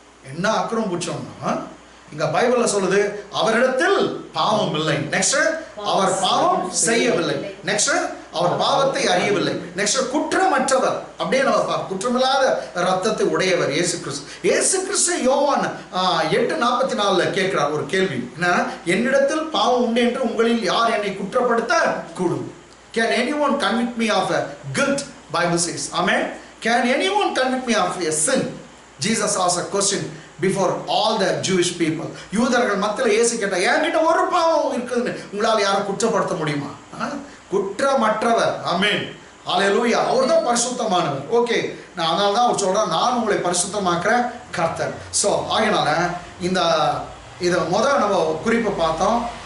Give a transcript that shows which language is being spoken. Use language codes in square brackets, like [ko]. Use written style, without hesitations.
[ta] என்ன அக்கறம் பூச்சோம்னா, இங்க பைபிள்ல சொல்லுது அவரிடத்தில் பாவம் இல்லை, நெக்ஸ்ட் அவர் பாவம் செய்யவில்லை, நெக்ஸ்ட் அவர் பாவத்தை அறியவில்லை, நெக்ஸ்ட் குற்றமற்றவர். அப்படியே நம்ம குற்றமில்லாத ரத்தத்தை உடையவர் இயேசு கிறிஸ்து. இயேசு கிறிஸ்து யோவான் 8:44 கேட்கிறார் ஒரு கேள்வி, என்ன, என்னிடத்தில் பாவம் உண்டு என்று உங்களில் யார் என்னை குற்றப்படுத்த கூடும்? [en] Can anyone convict me of a guilt? Bible says, amen. Can anyone convict me of a sin? Jesus asked a question before all the Jewish people. [ta] யூதர்கள் மத்தியில் இயேசு கேட்டா, என்கிட்ட ஒரு பாவம் இருக்குதுன்னு உங்களால் யாரும் குற்றப்படுத்த முடியுமா? குற்றமற்றவர். ஆமென், ஹல்லேலூயா. அவர் தான் பரிசுத்தமானவர். ஓகே, நான் அதனால தான் அவர் சொல்றேன், நான் உங்களை பரிசுத்தமாக்குற கர்த்தர். ஸோ ஆகையினால இதை நம்ம குறிப்பை பார்த்தோம்.